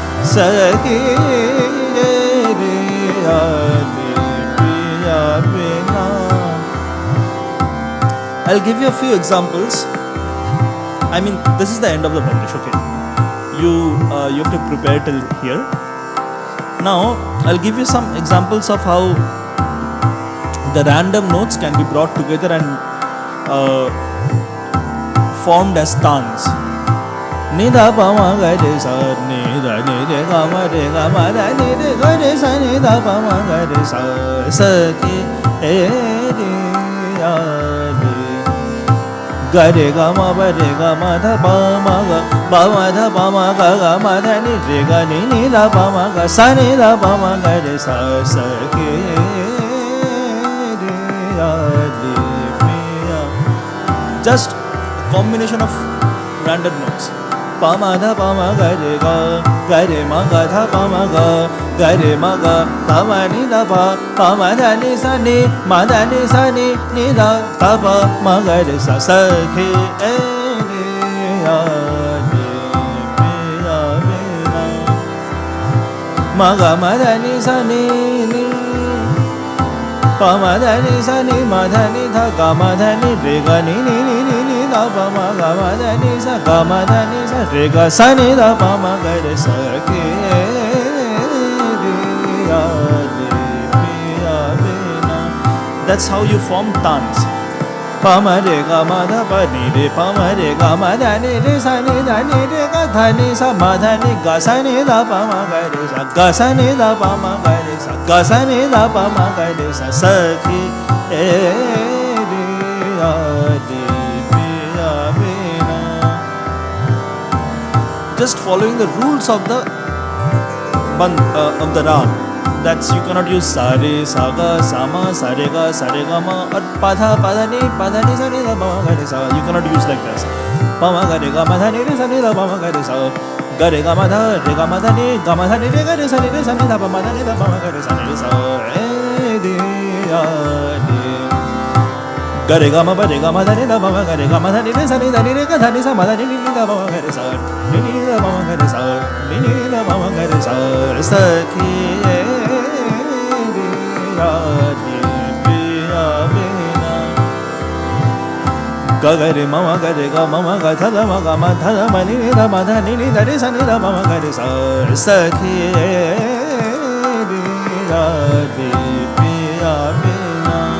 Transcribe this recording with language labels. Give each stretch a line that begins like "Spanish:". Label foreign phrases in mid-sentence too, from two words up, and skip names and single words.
Hindi: सखी रे याली पिया बिना.
English: I'll give you a few examples. I mean, this is the end of the Bandish, okay? You have to prepare till here. Now, I'll give you some examples of how the random notes can be brought together and formed as tans.
Hindi: निदा प म ग रे स नि द नि रे ग म द नि रे ग रे स नि द प म ग रे स सखी रे या रे ग रे ग म ब रे ग म ध प म ध प म ग म ध नि रे ग नि द प म ग स नि द प म ग रे स सखी रे या रे पिया.
English: Just a combination of random notes.
Hindi: प म ध प म ग रे म ग ध प म ग त म नि द प म ध नि स नि म ध नि स नि द त प म ग रे स सखी रे या रे पिया बिना. म ग म ध नि स नि प म ध नि स नि म ध नि ध ग म ध नि रे ग नि द प म ग म ध नि स ग म ध नि स रे ग स नि द प म ग रे स के रे या रे पिया बिना.
English: That's how you form tans.
Hindi: प म रे ग म ध प नि रे प म रे ग म ध नि रे स नि द नि रे ग ध नि स म ध नि ग स नि द प म ग रे स ग स नि द प म ग रे स ग स नि द प म ग रे स सखी रे या रे पिया बिना.
English: Just following the rules of the rag. That's you cannot use
Hindi: स रे स ग स म स रे ग म
English: or
Hindi: प ध नि स नि द प म ग रे स.
English: You cannot use like this.
Hindi: प म ग रे ग म ध नि रे स नि द प म ग रे स ग रे ग म ध नि ग म ध नि रे ग रे स नि द प म ध नि द प म ग रे स नि स रे या रे ग रे ग म ब रे ग म ध नि द प म ग रे ग म ध नि रे स नि द नि रे ग ध नि स म ध नि द प म ग रे स नि द प म ग रे स नि द प म ग रे स सखी रे या रे पिया बिना. ग ग रे म ग रे ग म ग ध द म ग म ध द म नि द म ध नि द रे स नि द प म ग रे स सखी रे या रे पिया बिना.